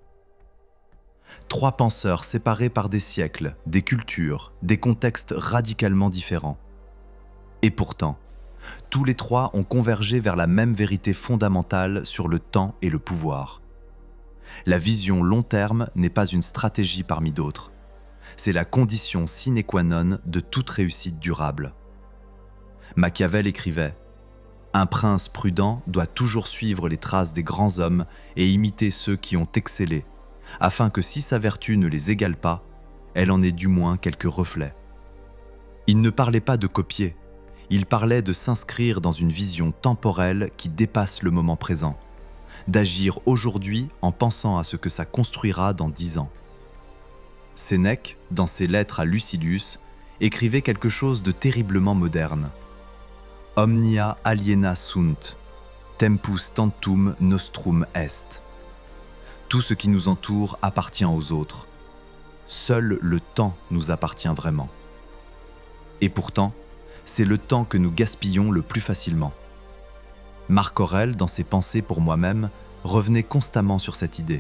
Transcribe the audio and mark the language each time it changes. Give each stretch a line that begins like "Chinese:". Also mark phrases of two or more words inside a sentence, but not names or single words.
French: 3 penseurs séparés par des siècles, des cultures, des contextes radicalement différents. Et pourtant, tous les 3 ont convergé vers la même vérité fondamentale sur le temps et le pouvoir. La vision long terme n'est pas une stratégie parmi d'autres. C'est la condition
Latin: sine qua non
French: de toute réussite durable. Machiavel écrivait « Un prince prudent doit toujours suivre les traces des grands hommes et imiter ceux qui ont excellé, afin que si sa vertu ne les égale pas, elle en ait du moins quelques reflets. » Il ne parlait pas de copier, il parlait de s'inscrire dans une vision temporelle qui dépasse le moment présent, d'agir aujourd'hui en pensant à ce que ça construira dans 10 ans. Sénèque, dans ses lettres à Lucilius, écrivait quelque chose de terriblement moderne.
Latin: « Omnia aliena sunt, tempus tantum nostrum est.
French: » Tout ce qui nous entoure appartient aux autres. Seul le temps nous appartient vraiment. Et pourtant, c'est le temps que nous gaspillons le plus facilement. Marc Aurèle, dans ses pensées pour moi-même, revenait constamment sur cette idée.